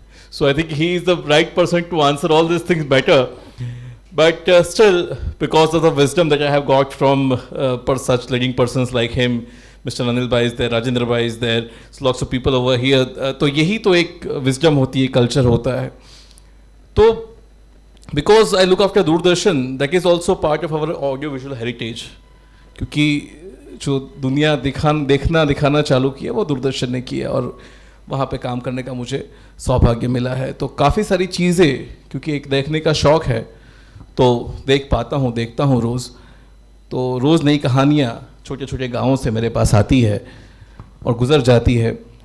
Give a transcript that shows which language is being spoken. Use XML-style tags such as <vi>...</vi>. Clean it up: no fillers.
<en>So I think he is the right person to answer all these things better. But still, because of the wisdom that I have got from such leading persons like him, Mr. Anil Bhai is there, Rajendra Bhai is there, so lots of people over here.</en> <hi>तो यही तो एक wisdom होती है, culture होता है.</hi> <en>तो because I look after Doordarshan, that is also part of our audiovisual heritage.</en> <hi>क्योंकि जो दुनिया दिखाना चालू किया वो दूरदर्शन ने किया और वहाँ पे काम करने का मुझे सौभाग्य मिला है. तो काफ़ी सारी चीज़ें क्योंकि एक देखने का शौक़ है तो देखता हूँ रोज़. तो रोज़ नई कहानियाँ छोटे छोटे गाँवों से मेरे पास आती है और गुज़र जाती है.</hi>